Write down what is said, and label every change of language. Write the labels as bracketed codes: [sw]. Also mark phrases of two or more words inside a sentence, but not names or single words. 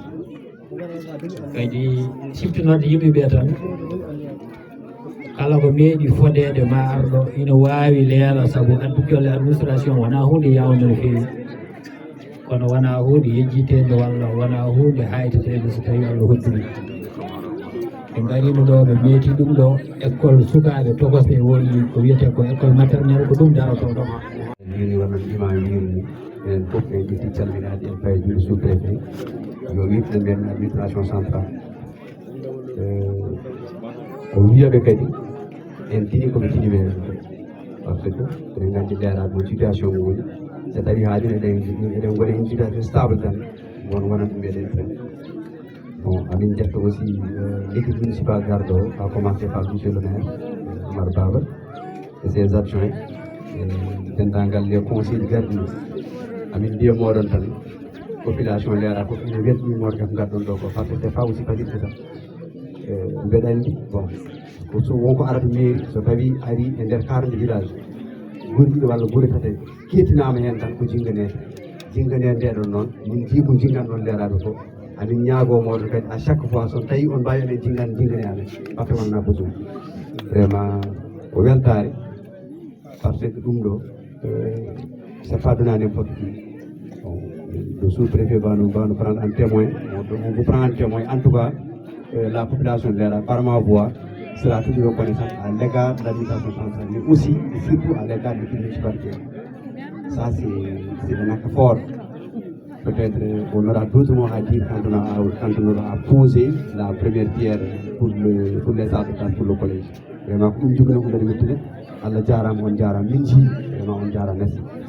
[ff] kadi siftinorde yimɓeɓe tan kala ko meeɗi fodede ma arɗo ina wawi leela saabu addu golle administration wona hunde yawde no fewi kono wona hunde yejjitede walla wona hunde haytetede so tawi Allah hoddiri ɓe garino ɗo ɓe meeti ɗum ɗo école sukaɓe togoste woni ko wiyete ko [fr] école maternelle [ff] ko ɗum darotoɗo woni wonon imam yirni enen fof en ƴetti calminaɗe en faye juuɗe [fr] sous préfet [ff] yo wiɓɗe men [fr] administration centrale [ff] o wiyaɓe kadi en tini koɓe tiniɓe [fr] par ce que [ff] eɗen gandi leeraɓe o situation mo woni so tawi haajino eɗen goni [fr] une situation stable [ff] tan won wonan ɗum eɗen tan bon amin jetta aussi [fr] l'équipe municipale [ff] garɗo [fr] a commencé par monsieur le maire Oumar Baba et ses adjoints [ff] dendagal [fr] les conseils [ff] garɗi amin mbiya moɗon tan population leera fof ine weltanimode kam garɗon ɗo ko par [fr] ce que c'est pas aussi facile que ça [ff] mbeɗa andi bon so wonko arata mairie so tawi ari e nder 40 village guri ɗiɗi walla guri tati kettinama hen tan ko jinganede ndeɗon noon min jii ko jinganɗon leeraɓe fof amin ñaago moɗon kadi [fr] à chaque fois [ff] so tawi on mbawi oɗen jingane amen [fr] par ce que wonna besoin vraiment [ff] ko weltare [fr] par ce que [ff] ɗum ɗo [fr] c'est pas donné à n'importe qui le sous-préfet va nous prendre en témoin on vous prend en témoin en tout cas la population de l'Era par ma voix sera toujours reconnaissante à l'égard de l'administration centrale, mais aussi et surtout à l'égard de municipalité. Ça, c'est un acte fort. Peut-être on aura d'autres mots à dire quand on aura posé la première pierre pour les arbres pour le collège. Vraiment, comme je vous l'ai dit, [ff] Allah jaram on jaram minji, vraiment on jaram merci.